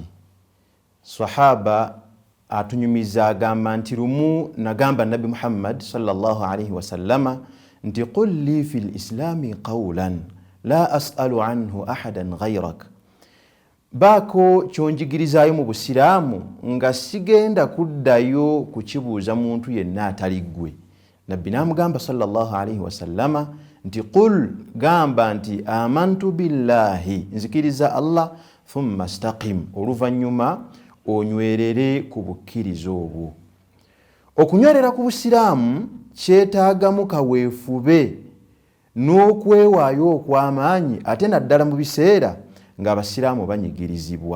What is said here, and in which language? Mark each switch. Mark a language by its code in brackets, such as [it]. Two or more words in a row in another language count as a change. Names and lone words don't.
[lg] Sahaba atunyumiza agamba nti lumu nagamba [ar] Nabi Muhammad صلى الله عليه وسلم nti قل لي في الإسلام قولا لا أسأل عنه أحدا غيرك. [lg] Bako kyonjigirizayo mu busiramu nga sigenda kuddayo kukibuuza muntu yenna atali ggwe. Nabbi namugamba [ar] صلى الله عليه وسلم [lg] nti qul gamba nti [ar] آمنت بالله, [lg] nzikiriza Allah, [ar] ثم استقم, [lg] oluvanyuma onywerere ku bukkiriza obwo. Okunywerera ku busiramu kyetaagamu kaweefube n'okwewaayo okw'amaanyi ate naddala mu biseera ng'abasiraamu banyigirizibwa.